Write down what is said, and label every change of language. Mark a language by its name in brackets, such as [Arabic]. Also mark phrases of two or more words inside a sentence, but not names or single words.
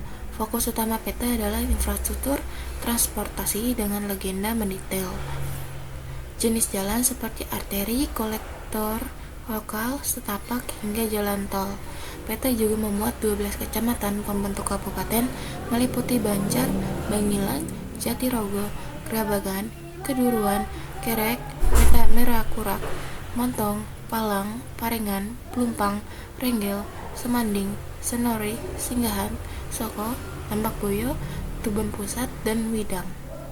[Indonesian] Fokus utama peta adalah infrastruktur transportasi dengan legenda mendetail. Jenis jalan seperti arteri, kolektor lokal, setapak, hingga jalan tol. Peta juga memuat 12 kecamatan pembentuk kabupaten meliputi Banjar, Bangilan, Jatirogo, Grabagan, Keduruan, Kerek, Merakurak, Montong, Palang, Parengan, Plumpang, Renggel, Semanding, Senori, Singgahan, Soko, Tambak Boyo, Tuban Pusat, dan Widang.